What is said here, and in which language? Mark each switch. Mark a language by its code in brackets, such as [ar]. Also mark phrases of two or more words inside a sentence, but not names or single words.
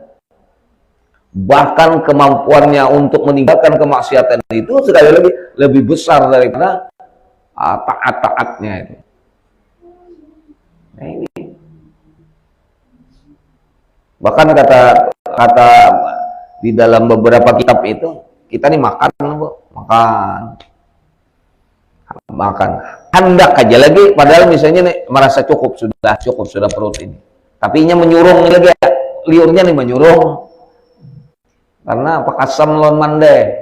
[bjn] Bahkan kemampuannya untuk meninggalkan kemaksiatan itu sekali lagi lebih besar daripada taat-taatnya itu. Nah ini. Bahkan kata di dalam beberapa kitab itu, kita nih makan hendak aja lagi, padahal misalnya nih merasa cukup sudah perut ini, tapi nya menyurung lagi, liurnya nih menyurung. Karena pakasam lon mande.